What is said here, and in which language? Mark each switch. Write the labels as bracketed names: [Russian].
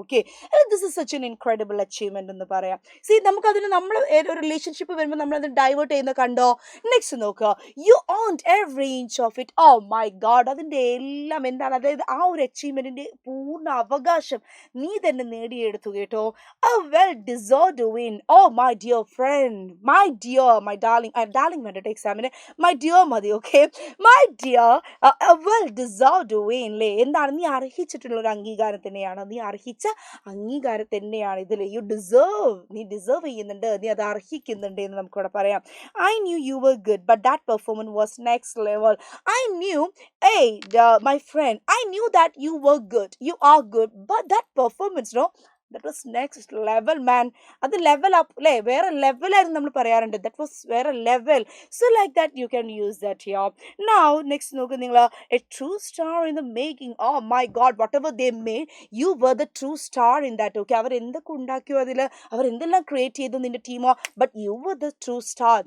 [Malayalam] Okay, [English] this is such an incredible achievement [Malayalam] എന്ന് പറയാം. C നമുക്കതിന് നമ്മൾ ഒരു റിലേഷൻഷിപ്പ് വരുമ്പോൾ നമ്മളത് ഡൈവേർട്ട് ചെയ്യുന്ന കണ്ടോ. നെക്സ്റ്റ് നോക്കുക, [English] You owned every inch of it. Oh my god, [Malayalam] അതിൻ്റെ എല്ലാം എന്താണ്, അതായത് ആ ഒരു അച്ചീവ്മെന്റിന്റെ പൂർണ്ണ അവകാശം നീ തന്നെ നേടിയെടുത്തു കേട്ടോ. [English] A well deserved win. Oh my dear friend, my dear, my darling, darling [Malayalam] വേണ്ട എക്സാമിന്, [English] my dear മതി. Okay, my dear, a well deserved win അല്ലേ. [Malayalam] എന്താണ്, നീ അർഹിച്ചിട്ടുള്ള ഒരു അംഗീകാരം തന്നെയാണ്, നീ അർഹിച്ച അംഗീകാരം തന്നെയാണ് ഇതിൽ. [English] you deserve, [Malayalam] നീ ഡിസേർവ് ചെയ്യുന്നുണ്ട്, നീ അത് അർഹിക്കുന്നുണ്ട് എന്ന് നമുക്കിവിടെ പറയാം. [English] I knew you were good, but that performance was next level. I knew, hey, my friend, I knew that you were good. You are good, but that performance, no, that was next level, man. [Malayalam] അത് level up അല്ലേ, വേറെ ലെവലായിരുന്നു നമ്മൾ പറയാറുണ്ട്. [English] that was [Malayalam] വേറെ level. [English] So like that you can use that here. Now next [Malayalam] നോക്ക് നിങ്ങൾ, [English] A true star in the making. Oh my god, whatever they made, you were the true star in that. [Malayalam] Okay, അവർ എന്തൊക്കെ ഉണ്ടാക്കിയോ അതിൽ, അവർ എന്തെല്ലാം create ചെയ്തു നിന്റെ ടീമോ, [English] But you were the true star.